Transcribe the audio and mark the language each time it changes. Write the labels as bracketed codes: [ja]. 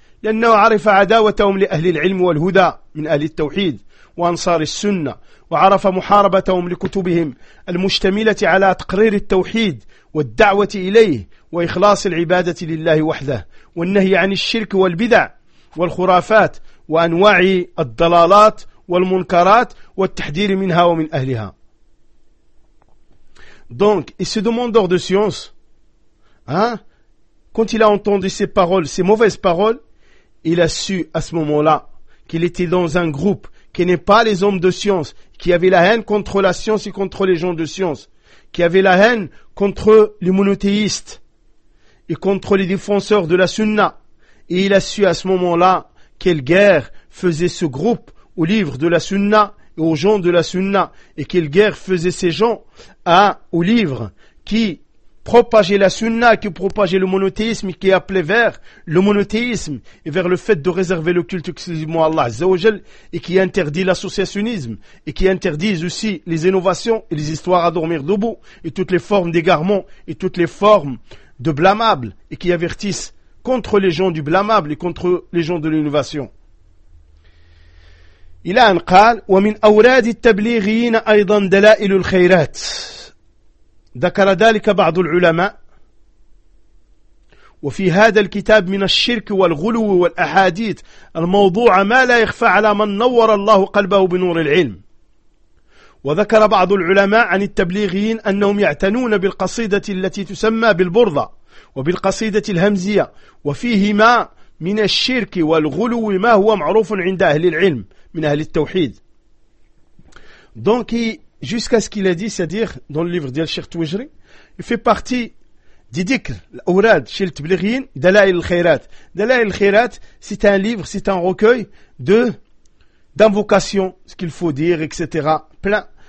[ar] لأنه عرف عداوتهم لأهل العلم والهدى من أهل التوحيد وأنصار السنة، وعرف محاربتهم لكتبهم المشتملة على تقرير التوحيد والدعوة إليه وإخلاص العبادة لله وحده والنهي عن الشرك والبدع والخرافات وأنواع الضلالات والمنكرات والتحذير منها ومن أهلها. [fr] Donc, et ce demandeur de science, hein, quand il a entendu ces paroles, ces mauvaises paroles, il a su à ce moment-là qu'il était dans un groupe qui n'est pas les hommes de science, qui avait la haine contre la science et contre les gens de science, qui avait la haine contre les monothéistes et contre les défenseurs de la sunna. Et il a su à ce moment-là quelle guerre faisait ce groupe au livre de la sunna et aux gens de la sunna, et quelle guerre faisaient ces gens au livre qui propageait la sunna, qui propageait le monothéisme, qui appelait vers le monothéisme et vers le fait de réserver le culte exclusivement à Allah Azza wa Jal, et qui interdit l'associationnisme et qui interdit aussi les innovations et les histoires à dormir debout et toutes les formes d'égarement et toutes les formes de blâmable, et qui avertissent contre les gens du blâmable et contre les gens de l'innovation. [ar] إلى أن قال ومن أوراد التبليغيين أيضا دلائل الخيرات ذكر ذلك بعض العلماء وفي هذا الكتاب من الشرك والغلو والأحاديث الموضوع ما لا يخفى على من نور الله قلبه بنور العلم وذكر بعض العلماء عن التبليغيين أنهم يعتنون بالقصيدة التي تسمى بالبرضة وبالقصيدة الهمزية وفيهما من الشرك والغلو ما هو معروف عند أهل العلم من أهل التوحيد. [fr] Donc jusqu'à ce qu'il a dit, c'est-à-dire dans le livre de Cheikh Toujri, il fait partie des dhikr, l'aurad chez les tablighin, Dalail al-Khairat. Dalail al-Khairat, c'est un livre, c'est un recueil d'invocations, ce qu'il faut dire, etc. Plein.